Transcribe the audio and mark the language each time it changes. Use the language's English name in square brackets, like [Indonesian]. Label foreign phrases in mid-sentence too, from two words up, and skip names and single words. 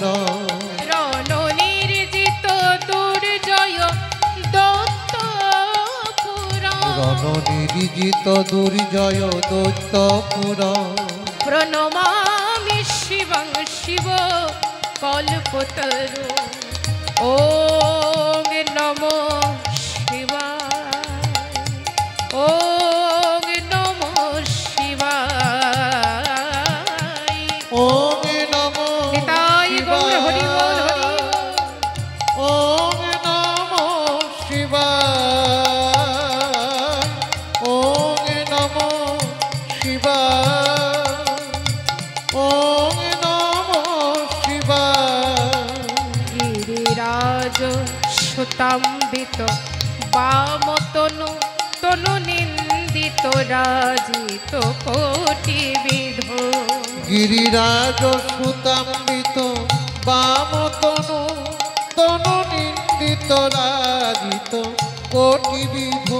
[Sanskrit] রণ নির্জিত দুর্জয় দত্তপুর, রণ নির্জিত দুর্জয় দৈত্যপুর। প্রণমামি শিবং শিব কল্পতরু। ওম নমো শিবায়, ওম নমো শিবায়। ওম নমো [Bangla] নিতাই গৌর হরি বল হরি বল। [Sanskrit] ওম নমো শিবায়, ওম নমো শিবায়, ওম নমো শিবায়। গিরিরাজ সুতাম্বিত বামতনু তনু নিন্দিত রাজিত কোটি বিধ। গিরিরাজ সুতাম্বিত বামতনু তনু নিন্দিত রাজিত কোটি বিধু।